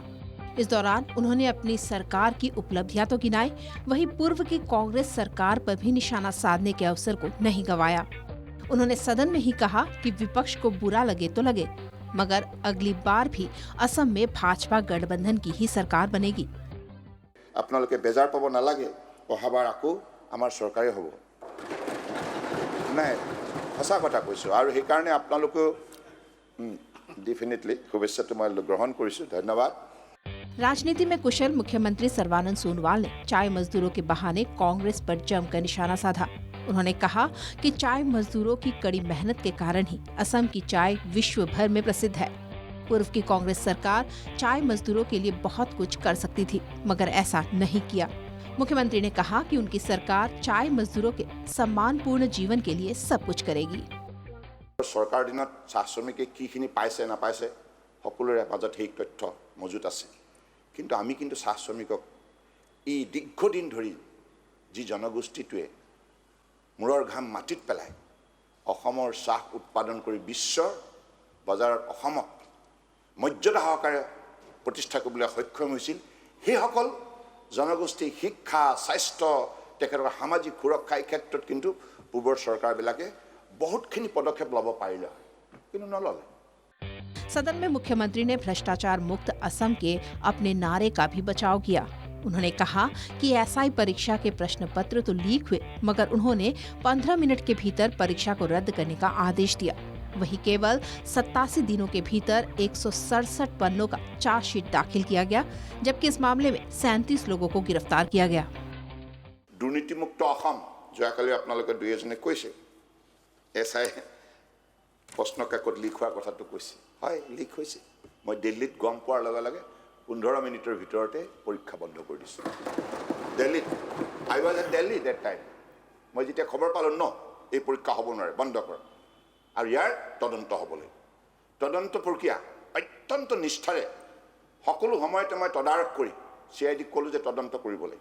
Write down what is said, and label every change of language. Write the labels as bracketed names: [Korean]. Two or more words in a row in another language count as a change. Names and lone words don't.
[Hindi] इस दौरान उन्होंने अपनी सरकार की उपलब्धियां तो गिनाई, वहीं पूर्व की कांग्रेस सरकार पर भी निशाना साधने के अवसर को नहीं गंवाया। उन्होंने सदन में ही कहा कि विपक्ष को बुरा लगे तो लगे, मगर अगली बार भी असम में भाजपा गठबंधन की ही सरकार बनेगी। [Assamese] আপোনালোকে বেজাৰ পাব নালাগে, অহাবাৰ আকৌ আমাৰ চৰকাৰে হ'ব। নাই সঁচা কথা কৈছোঁ, আৰু সেইকাৰণে আপোনালোকে ডেফিনেটলি শুভেচ্ছাটো মই গ্ৰহণ কৰিছোঁ। ধন্যবাদ। [Hindi] राजनीति में कुशल मुख्यमंत्री सर्बानंद सोनोवाल ने चाय मजदूरों के बहाने कांग्रेस पर जमकर निशाना साधा। उन्होंने कहा कि चाय मजदूरों की कड़ी मेहनत के कारण ही असम की चाय विश्व भर में प्रसिद्ध है। पूर्व की कांग्रेस सरकार चाय मजदूरों के लिए बहुत कुछ कर सकती थी, मगर ऐसा नहीं किया। मुख्यमंत्री ने कहा कि उनकी सरकार चाय मजदूरों के सम्मानपूर्ण जीवन के लिए सब कुछ करेगी। [Assamese] চৰকাৰ দিনত চাহ শ্ৰমিকে কিখিনি পাইছে না পাইছে সকলোৰে মাজত এই তথ্য মজুত আছে, কিন্তু আমি কিন্তু চাহ শ্ৰমিকক এই দীৰ্ঘদিন ধৰি যি জনগোষ্ঠীটোৱে মূৰৰ ঘাম মাটিত পেলাই অসমৰ চাহ উৎপাদন কৰি বিশ্বৰ বজাৰত অসমক মৰ্যাদা সহকাৰে প্ৰতিষ্ঠা কৰিবলৈ সক্ষম হৈছিল, সেইসকল জনগোষ্ঠীৰ শিক্ষা, স্বাস্থ্য, তেখেতৰ সামাজিক সুৰক্ষা এই ক্ষেত্ৰত কিন্তু পূৰ্বৰ চৰকাৰবিলাকে বহুতখিনি পদক্ষেপ ল'ব পাৰিলে, কিন্তু নল'লে। [Hindi] सदन में मुख्यमंत्री ने भ्रष्टाचार मुक्त असम के अपने नारे का भी बचाव किया। उन्होंने कहा कि एसआई परीक्षा के प्रश्न पत्र तो लीक हुए, मगर उन्होंने 15 मिनट के भीतर परीक्षा को रद्द करने का आदेश दिया। वही केवल 87 दिनों के भीतर 167 पन्नों का चार्जशीट दाखिल किया गया, जबकि इस मामले में 37 लोगों को गिरफ्तार किया गया। [Assamese] দুৰ্নীতিমুক্ত অসম যোৱাকালি আপোনালোকে দুই এজনে কৈছে এছআই প্ৰশ্ন কাকত লিক হোৱাৰ কথাটো কৈছে। হয়, লিক হৈছে। মই দিল্লীত গম পোৱাৰ লগে লগে 15 মিনিটৰ ভিতৰতে পৰীক্ষা বন্ধ কৰি দিছোঁ। [English] দিল্লীত I was at Delhi that time. [Assamese] মই যেতিয়া খবৰ পালোঁ এই পৰীক্ষা হ'ব নোৱাৰে, বন্ধ কৰ, আৰু ইয়াৰ তদন্ত হ'বলৈ তদন্ত প্ৰক্ৰিয়া অত্যন্ত নিষ্ঠাৰে সকলো সময়তে মই তদাৰক কৰি CID ক'লোঁ যে তদন্ত কৰিবলৈ।